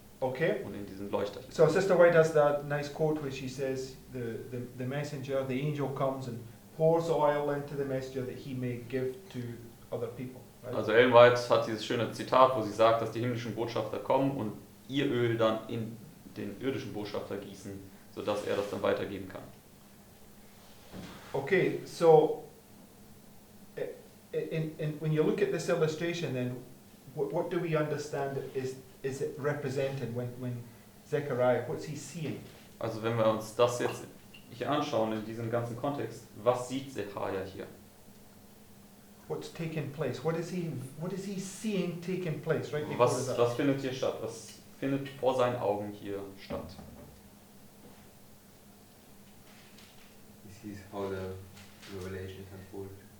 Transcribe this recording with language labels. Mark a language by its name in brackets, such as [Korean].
[English] Okay. [German] und in diesen Leuchter. [English] So Sister White has that nice quote where she says, the messenger, the angel comes and pours oil into the messenger that he may give to other people. Right? [German] Also Ellen White hat dieses schöne Zitat, wo sie sagt, dass die himmlischen Botschafter kommen und ihr Öl dann in den irdischen Botschafter gießen, sodass er das dann weitergeben kann. [English] Okay, so when you look at this illustration, then what do we understand is it represented when Zechariah, what's he seeing? [German] Also wenn wir uns das jetzt hier anschauen in diesem ganzen Kontext, was sieht Zechariah hier? [English] What's taking place? What is he seeing taking place right before his eyes? [German] Was findet hier statt? Was findet vor seinen Augen hier statt? [English] He sees how the revelations unfold.